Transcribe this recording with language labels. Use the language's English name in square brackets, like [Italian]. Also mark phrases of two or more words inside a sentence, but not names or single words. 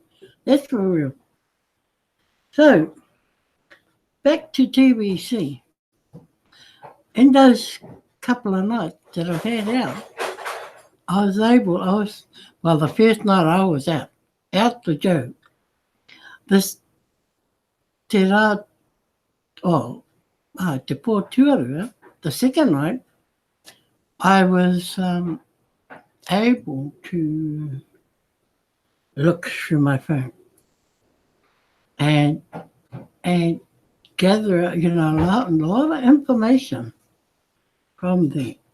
[English] That's for real. So, back to TBC. In those couple of nights that I've had out, the first night I was out the joke. [Māori] Te pō tuarua, [English] the second night, I was able to look through my phone and gather, a lot of information from there.